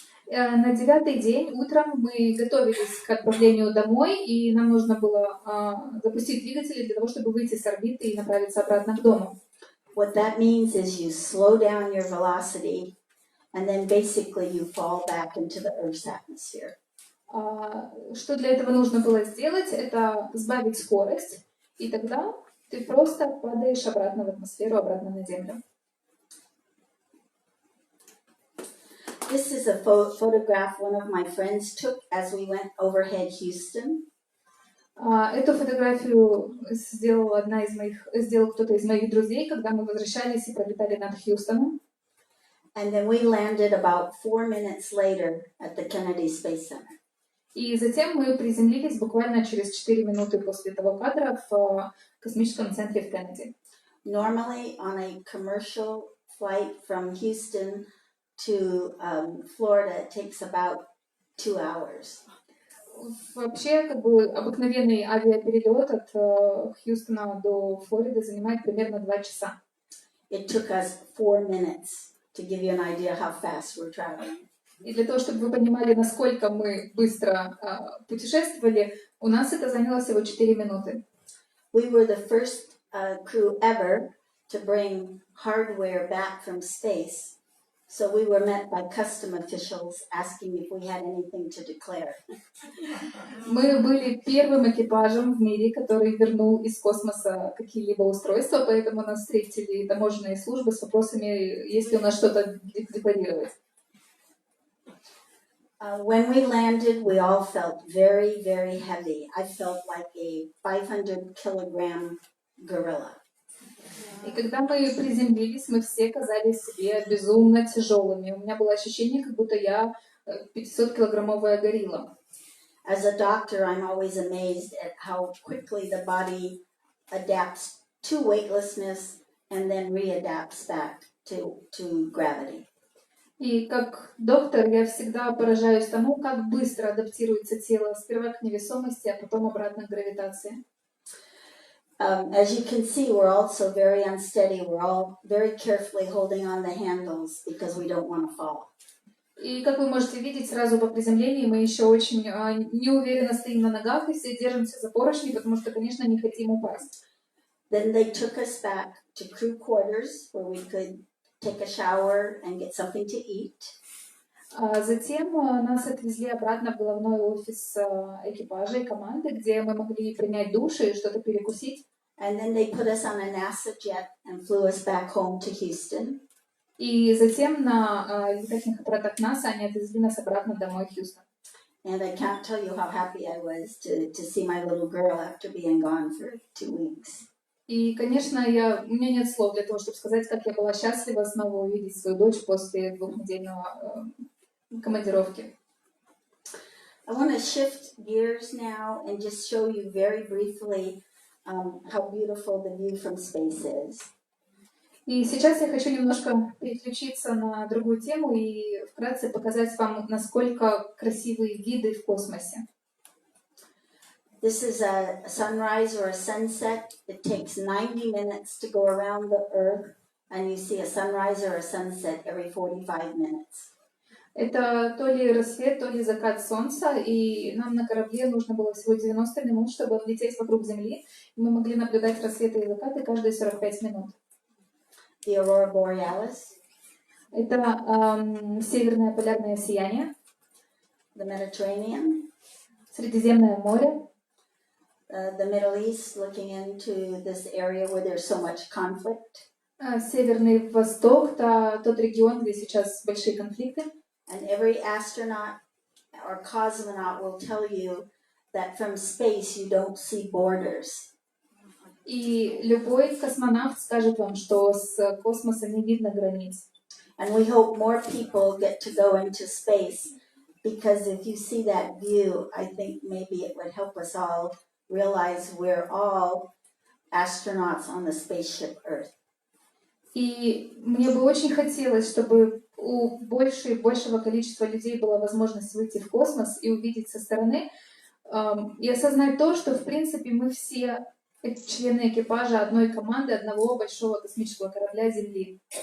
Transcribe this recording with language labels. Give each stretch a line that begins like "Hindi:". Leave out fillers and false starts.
Russian: На 9-й день утром мы готовились к отправлению домой, и нам нужно было запустить двигатели для того, чтобы выйти с орбиты и направиться обратно к дому.
English: What that means is you slow down your velocity, and then basically you fall back into the Earth's atmosphere.
Russian: Что для этого нужно было сделать, это сбавить скорость, и тогда ты просто падаешь обратно в атмосферу, обратно на Землю.
English: This is a photograph one of my friends took as we went overhead Houston.
Russian: Эту фотографию сделал кто-то из моих друзей, когда мы возвращались и пролетали над Хьюстоном.
English: And then we landed about 4 minutes later at the Kennedy Space Center.
Russian: И затем мы приземлились буквально через 4 минуты после того кадра в космическом центре в Кеннеди.
English: Normally on a commercial flight from Houston to Florida, it takes about 2 hours.
Russian: Вообще, обыкновенный авиаперелет от Хьюстона до Флориды занимает примерно 2 часа.
English: It took us 4 minutes to give you an idea how fast we're traveling.
Russian: И для того, чтобы вы понимали, насколько мы быстро путешествовали, у нас это заняло всего 4 минуты.
English: We were the first crew ever to bring hardware back from space. So we were met by custom officials asking if we had anything to declare.
Russian: Мы были первым экипажем в мире, который вернул из космоса какие-либо устройства, поэтому нас встретили таможенные службы с вопросами, есть ли у нас что-то декларировать.
English: When we landed, we all felt very, very heavy. I felt like a 500-kilogram gorilla.
Russian: И когда мы приземлились, мы все казались себе безумно тяжелыми. У меня было ощущение, как будто я 500-килограммовая горилла.
English: As a doctor, I'm always amazed at how quickly the body adapts to weightlessness and then readapts back to gravity.
Russian: И как доктор я всегда поражаюсь тому, как быстро адаптируется тело сперва к невесомости, а потом обратно к гравитации.
English: As you can see, we're also very unsteady. We're all very carefully holding on the handles because we don't want to fall.
Russian: И как вы можете видеть, сразу по приземлении мы еще очень неуверенно стоим на ногах и все держимся за поручни, потому что, конечно, не хотим упасть.
English: Then they took us back to crew quarters where we could take a shower and get something to eat.
Russian: Затем нас отвезли обратно в головной офис экипажа и команды, где мы могли принять душ и что-то перекусить.
English: And then they put us on a NASA jet and flew us back home to Houston.
Russian: И затем на летательных аппаратах НАСА они отвезли нас обратно домой в Хьюстон.
English: And I can't tell you how happy I was to see my little girl after being gone for 2 weeks.
Russian: И, конечно, у меня нет слов для того, чтобы сказать, как я была счастлива снова увидеть свою дочь после 2-недельного командировки.
English: I want to shift gears now and just show you very briefly how beautiful the view from space is.
Russian: И сейчас я хочу немножко переключиться на другую тему и вкратце показать вам, насколько красивые виды в космосе.
English: This is a sunrise or a sunset. It takes 90 minutes to go around the Earth, and you see a sunrise or a sunset every 45 minutes.
Russian: Это то ли рассвет, то ли закат солнца, и нам на корабле нужно было всего 90 минут, чтобы облететь вокруг Земли. И мы могли наблюдать рассветы и закаты каждые 45 минут.
English: The aurora borealis.
Russian: Это северное полярное сияние.
English: The Mediterranean.
Russian: Средиземное море.
English: The Middle East, looking into this area where there's so much conflict.
Russian: Северный Восток, тот регион, где сейчас большие конфликты.
English: And every astronaut or cosmonaut will tell you that from space you don't see borders.
Russian: И любой космонавт скажет вам, что с космоса не видно границ.
English: And we hope more people get to go into space, because if you see that view, I think maybe it would help us all realize we're all astronauts on the spaceship Earth.
Russian: И мне бы очень хотелось, чтобы у большего количества людей была возможность выйти в космос и увидеть со стороны, и осознать то, что, в принципе, мы все члены экипажа одной команды, одного большого космического корабля Земли.